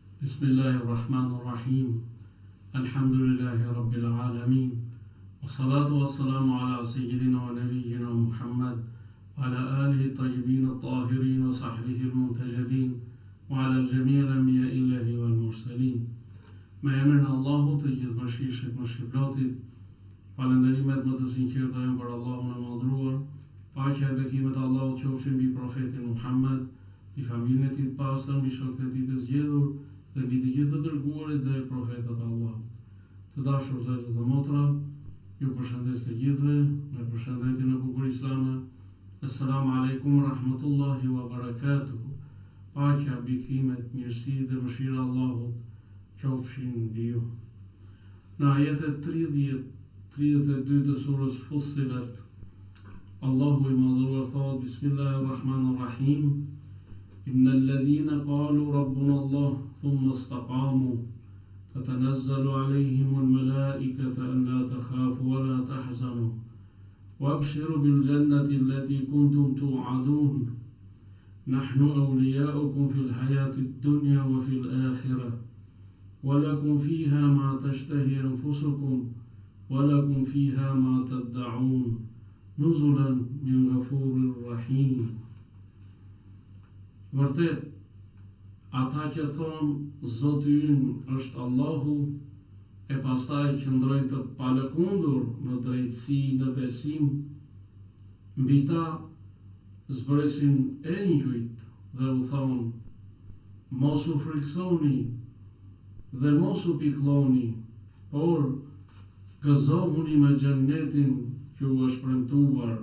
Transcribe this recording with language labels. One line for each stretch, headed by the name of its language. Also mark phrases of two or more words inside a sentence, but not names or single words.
Arabic: بسم الله الرحمن الرحيم. الحمد لله رب العالمين. والصلاة والسلام على سيدنا ونبينا محمد وعلى آله الطيبين الطاهرين وصحبه المنتجبين وعلى الجميع الأنبياء الإلهي والمرسلين.
Albanian: Me emrin e Allahut të gjithë mëshirshëm, mëshirëplotit, falënderimet më të sinqerta janë për Allahun e madhruar. Paqja e bekimet e Allahut qofshin mbi profetin Muhammad, i familjen e tij të pastër, mbi shokët e tij të zgjedhur dhe mbi të gjithë të dërguarit dhe profetët e Allahut. Të dashur vëllezër dhe motra, ju përshëndes të gjithëve me përshëndetjen e bukur islame.
Arabic: السلام عليكم ورحمة الله وبركاته.
Albanian: Paqja, bekimet, mirësia dhe mëshira e Allahut qofshin mbi ju. Në ajetet 30-32 të surës Fussilat, Allahu i madhruar thot:
Arabic: بسم الله الرحمن الرحيم. إن الذين قالوا ربنا الله ثم استقاموا تتنزل عليهم الملائكة ألا تخافوا ولا تحزنوا وابشروا بالجنة التي كنتم توعدون نحن أولياؤكم في الحياة الدنيا وفي الآخرة ولكم فيها ما تشتهي أنفسكم ولكم فيها ما تدعون نزلا من غفور رحيم.
Albanian: Vërtet, ata që thonë Zoti ynë është Allahu, e pastaj qëndrojnë të palëkundur në drejtësi, në besim, mbi ta zbresin engjujt dhe u thonë: mos u friksoni dhe mos u piklloni, por gëzohuni me xhennetin që u është premtuar.